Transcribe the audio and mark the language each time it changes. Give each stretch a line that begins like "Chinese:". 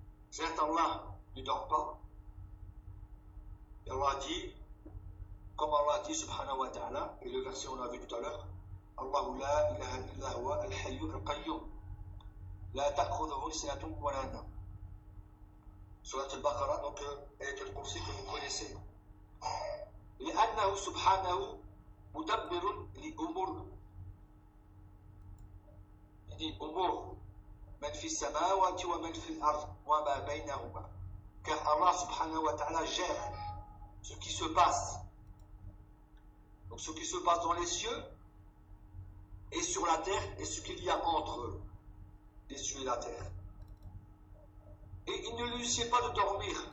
French: Certes, Allah ne dort pas. Et Allah dit, comme Allah dit, subhanahu wa ta'ala, et le verset on l'a vu tout à l'heure,
Arabic: الله لا إله إلا هو الحي القيوم لا تأخذه سنة ولا نوم.
French: سورة البقرة donc آية الكرسي que vous connaissez.
Arabic: لأنه سبحانه مدبر لأمور يعني أمور من في السماوات ومن في الأرض وما بينهما.
French: Car Allah سبحانه وتعالى gère ce qui se passe. Donc ce qui se passe dans les cieux et sur la terre, et ce qu'il y a entre les cieux et la terre. Et il ne lui sied pas de dormir.